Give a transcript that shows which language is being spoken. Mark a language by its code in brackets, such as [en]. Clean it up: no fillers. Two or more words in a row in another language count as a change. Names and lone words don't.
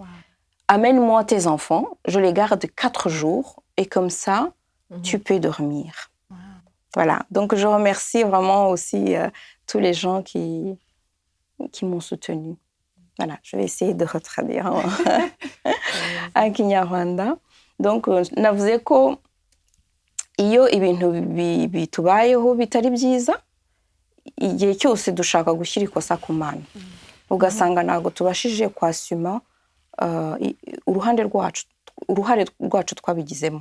[fr] Amène-moi tes enfants, je les garde 4 jours et comme ça, tu peux dormir. Wow. Voilà. Donc, je remercie vraiment aussi tous les gens qui m'ont soutenue. Voilà, je vais essayer de retraduire en Kinyarwanda. [rw] Donc, navuze ko iyo ibintu bitubayeho bitari byiza, igihe cyose dushaka gushyira ikosa ku Mana. Ugasanga ntabwo tubashije kwasuma uruhare rwacu twabigizemo.